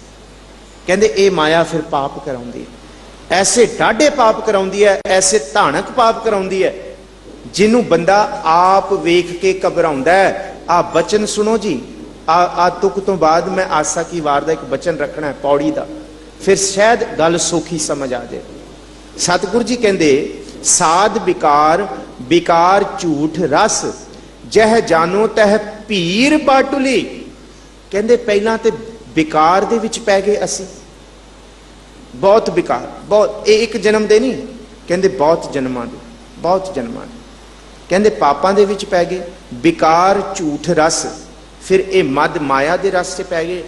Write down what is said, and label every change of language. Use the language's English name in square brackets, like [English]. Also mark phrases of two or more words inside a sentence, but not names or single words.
[Punjabi] ਕਹਿੰਦੇ ਯੇ ਮਾਇਆ ਫਿਰ ਪਾਪ ਕਰਾਉਂਦੀ ਹੈ, ਐਸੇ ਡਾਢੇ ਪਾਪ ਕਰਾਉਂਦੀ ਹੈ, ਐਸੇ ਧਾਨਕ ਪਾਪ ਕਰਾਉਂਦੀ ਹੈ ਜਿਨ੍ਹਾਂ ਬੰਦਾ ਆਪ ਵੇਖ ਕੇ ਘਬਰਾਉਂਦਾ ਹੈ। ਆ ਬਚਨ ਸੁਣੋ ਜੀ, ਆ ਤੁਕ ਤੋ ਬਾਦ ਮੈਂ ਆਸਾ ਕੀ ਵਾਰ ਦਾ ਏਕ ਬਚਨ ਰੱਖਣਾ ਹੈ ਪਉੜੀ ਦਾ, ਫਿਰ ਸ਼ਾਇਦ ਗੱਲ ਸੌਖੀ ਸਮਝ ਆ ਜਾਏ। ਸਤਿਗੁਰੂ ਜੀ ਕਹਿੰਦੇ ਸਾਧ ਵਿਕਾਰ ਵਿਕਾਰ ਝੂਠ ਰਸ, ਜਹ ਜਾਨੋ ਤਹ ਭੀਰ ਬਾਟੁਲੀ। ਕਹਿੰਦੇ ਪਹਿਲਾ ਤੇ ਵਿਕਾਰ ਦੇ ਵਿਚ ਪੈ ਗਏ ਅਸੀ, ਬਹੁਤ ਵਿਕਾਰ, ਬਹੁਤ। ਏਕ ਜਨਮ ਦੇ ਨਹੀਂ, ਕਹਿੰਦੇ ਬਹੁਤ ਜਨਮਾਂ ਦੇ, ਬਹੁਤ ਜਨਮਾਂ ਦੇ। ਕਹਿੰਦੇ ਪਾਪਾਂ ਦੇ ਵਿਚ ਪੈ ਗਏ, ਵਿਕਾਰ ਝੂਠ ਰਸ, ਫਿਰ ਯੇ ਮਦ ਮਾਇਆ ਦੇ ਰਸ ਚ ਪੈ ਗਏ।